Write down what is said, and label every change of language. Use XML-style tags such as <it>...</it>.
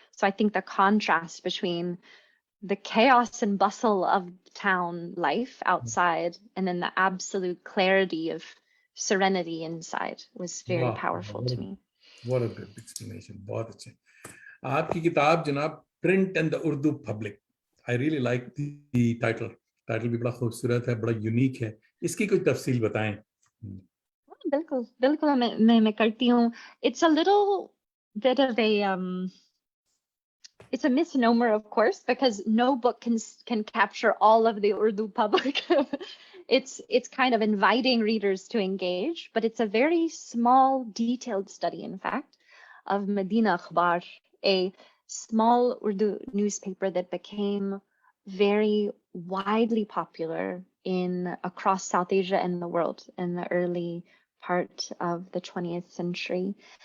<en>So I think the contrast between the chaos and bustle of town life outside and then the absolute clarity of serenity inside was very powerful to me. What a good explanation.</en> <hi>बहुत अच्छे. आपकी किताब जनाब Print and the Urdu Public.</hi> <en>I really like the title.</en> <hi>Title भी बड़ा खूबसूरत है, बड़ा यूनिक है. इसकी कोई तफसील बताएं. बिल्कुल मैं करती हूँ.</hi> <en>It's a little bit of a it's a misnomer, of course, because no book can capture all of the Urdu public. It's kind of inviting readers to engage, but it's a very small, detailed study, in fact, of Medina Akhbar, a small Urdu newspaper that became very widely popular across South Asia and the world in the early part of the 20th century.</en>